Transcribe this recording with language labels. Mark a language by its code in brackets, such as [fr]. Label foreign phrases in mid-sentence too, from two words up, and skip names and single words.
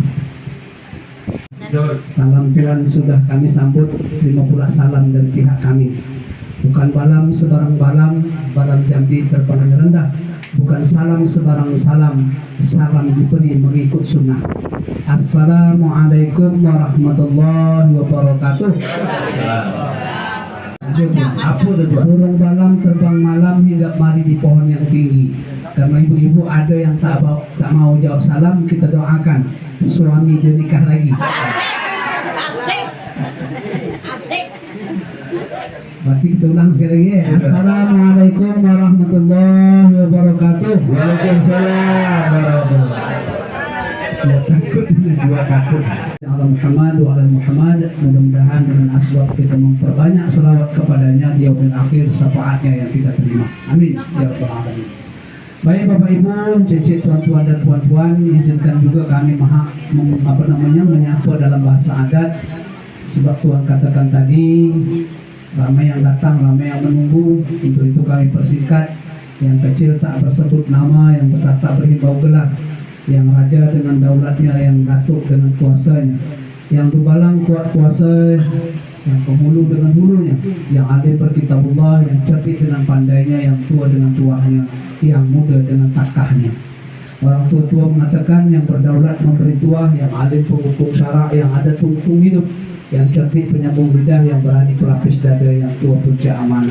[ms] Salam Tuhan sudah kami sambut, terima pula salam dari pihak kami. Bukan balam sebarang balam, balam Jambi terpandang rendah. Bukan salam sebarang salam, salam diberi mengikut sunnah. [ar] السلام عليكم ورحمة الله وبركاته. [ms] Apa itu tuan? Burung balam terbang malam hingga mari di pohon yang tinggi. Karena ibu-ibu ada yang tak mau jawab salam, kita doakan suami dia nikah lagi. Asik. Berarti kita ulang sekali lagi ya. [ar] السلام عليكم ورحمة الله وبركاته. وعليكم السلام ورحمة الله [ms] Ya takut ini dua takut. [ar] الله محمد وعلى محمد. [ms] Mudah-mudahan dengan asbab kita memperbanyak selawat kepadanya di [ar] يوم الآخر, [ms] syafaatnya yang kita terima. [ar] آمين يا رب العالمين. [ms] Baik Bapak Ibu, cicit tuan-tuan dan puan-puan, izinkan juga kami menyapa dalam bahasa adat. Sebab Tuhan katakan tadi, ramai yang datang, ramai yang menunggu. Untuk itu kami persingkat. Yang kecil tak bersebut nama, yang besar tak berhimbau gelar, yang raja dengan daulatnya, yang datuk dengan kuasanya, yang dubalang kuat kuasa, yang pemulu dengan hulunya, yang adil berkitabullah, yang cerdik dengan pandainya, yang tua dengan tuahnya, yang muda dengan takahnya. Orang tua-tua mengatakan, yang berdaulat memberi tuah, yang adil penghukum syarak, yang ada penghukum hidup, yang cerdik penyambung lidah, yang berani pelapis dada, yang tua puja amanah.